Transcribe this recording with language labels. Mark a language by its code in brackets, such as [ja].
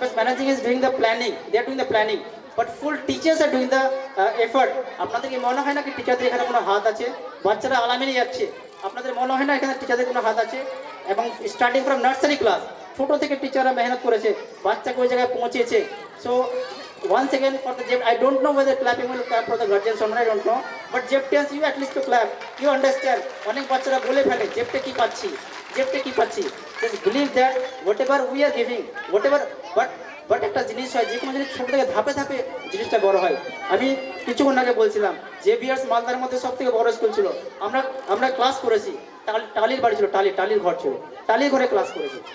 [en] But managing is doing the planning, they are doing the planning, but full teachers are doing the effort. [bn] আপনাদের কি মনে হয় না কি টিচারদের এখানে কোনো হাত আছে? বাচ্চারা আলামিনে যাচ্ছে, আপনাদের মনে হয় না এখানে টিচারদের কোনো হাত আছে? এবং [en] starting from nursery class, [bn] ছোট থেকে টিচাররা মেহনত করেছে, বাচ্চাকে ওই জায়গায় পৌঁছেছে। [en] So once again for the JEPT, I don't know whether clapping will come for the guardians or not, I don't know, but JEPTians you at least to clap, you understand. [bn] অনেক বাচ্চারা বলে ফেলে জেপটে কি পাচ্ছি, [en] just believe that whatever we are giving, whatever, [bn] but একটা জিনিস হয়, যে কোনো জিনিস ছোট থেকে ধাপে ধাপে জিনিসটা বড় হয়। আমি কিছুক্ষণ আগে বলছিলাম জেভিয়ার্স মালদার মধ্যে সব থেকে বড় স্কুল ছিল। আমরা ক্লাস করেছি, টালির বাড়ি ছিল, টালির ঘর ছিল, টালির ঘরে ক্লাস করেছি।